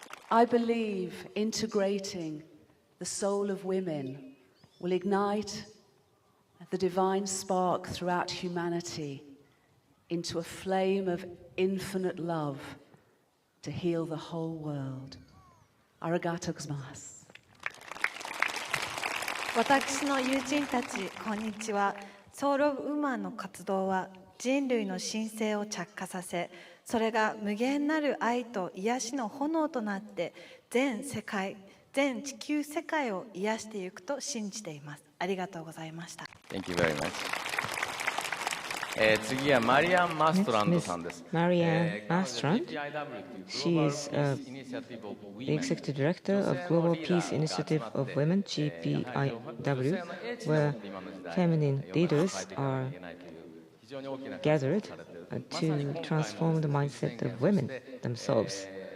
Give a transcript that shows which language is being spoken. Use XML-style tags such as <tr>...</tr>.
<en>I believe integrating the soul of women will ignite the divine spark throughout humanity into a flame of infinite love to heal the whole world.</en> <ja>Arigatou gozaimasu. 私の友人たち、こんにちは。ソウル・オブ・ウーマンの活動は人類の神聖を着火させ、それが無限なる愛と癒しの炎となって全世界、全地球世界を癒していくと信じています。ありがとうございました。</ja> <en>Thank you very much.</en> <ja>次はマリアン・マストランドさんです。</ja> <en>Marianne Mastrand. She is the Executive Director of Global Peace Initiative of Women, GPIW, where feminine leaders are gathered to transform the mindset of women themselves.</en>